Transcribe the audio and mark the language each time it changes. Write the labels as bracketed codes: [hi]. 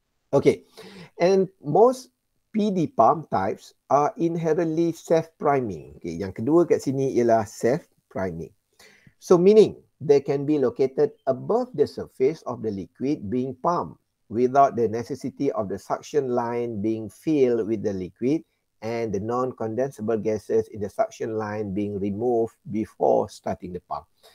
[en] Okay, and most PD pump types are inherently self-priming. [ms] Okay, yang kedua kat sini ialah self-priming. [en] So meaning they can be located above the surface of the liquid being pumped without the necessity of the suction line being filled with the liquid and the non-condensable gases in the suction line being removed before starting the pump.